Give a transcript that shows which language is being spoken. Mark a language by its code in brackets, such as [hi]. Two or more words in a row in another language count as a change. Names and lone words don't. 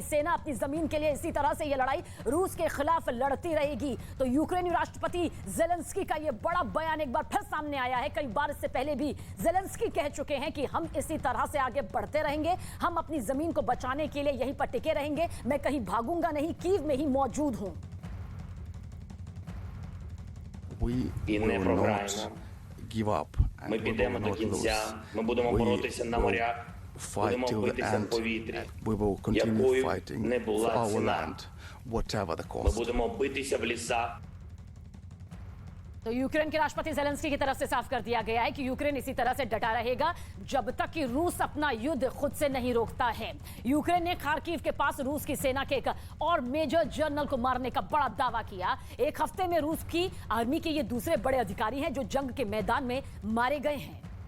[hi] सेना अपनी जमीन के लिए इसी तरह से यह लड़ाई रूस के खिलाफ लड़ती रहेगी। तो यूक्रेनी राष्ट्रपति ज़ेलेंस्की का यह बड़ा बयान एक बार फिर सामने आया है। कई बार इससे पहले भी ज़ेलेंस्की कह चुके हैं कि हम इसी तरह से आगे बढ़ते रहेंगे, हम अपनी जमीन को बचाने के लिए यहीं पर टिके रहेंगे, मैं कहीं भागूंगा नहीं, कीव में ही मौजूद हूं। [uk] І не програємо. Ми підемо до кінця, ми будемо боротися на морях, будемо битися в повітрі, якою не була ціна. Ми будемо битися в лісах. [hi] तो यूक्रेन के राष्ट्रपति ज़ेलेंस्की की तरफ से साफ कर दिया गया है कि यूक्रेन इसी तरह से डटा रहेगा जब तक कि रूस अपना युद्ध खुद से नहीं रोकता है। यूक्रेन ने खार्किव के पास रूस की सेना के एक और मेजर जनरल को मारने का बड़ा दावा किया। एक हफ्ते में रूस की आर्मी के ये दूसरे बड़े अधिकारी हैं जो जंग के मैदान में मारे गए हैं।